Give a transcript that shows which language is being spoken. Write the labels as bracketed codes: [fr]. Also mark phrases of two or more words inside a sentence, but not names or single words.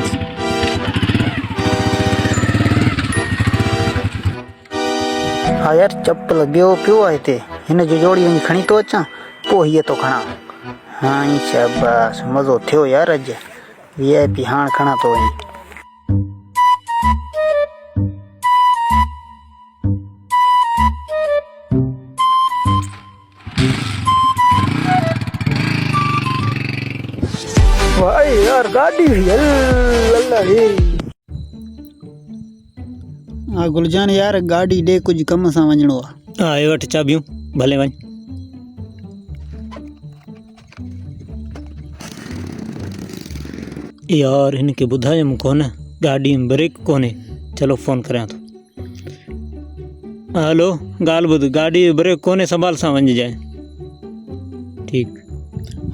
[sd] हा यार चप्पल ॿियो पियो आहे हिते हिन जो जोड़ी वञी खणी थो अचां पोइ हीअ थो खणा हाँ ई शाबाश मज़ो थियो यार अॼु VIP हाणे खणा थो वञी वाह यार गाड़ी हा गुलजान यार गाड़ी ॾे कुझु कम सां वञिणो आहे हा हे वठि चाबियूं भले वञ यार हिनखे ॿुधायमि कोन गाॾी में ब्रेक कोन्हे चलो फ़ोन करियां थो हलो ॻाल्हि ॿुध गाॾी में ब्रेक कोन्हे संभाल सां वञिजांइ ठीकु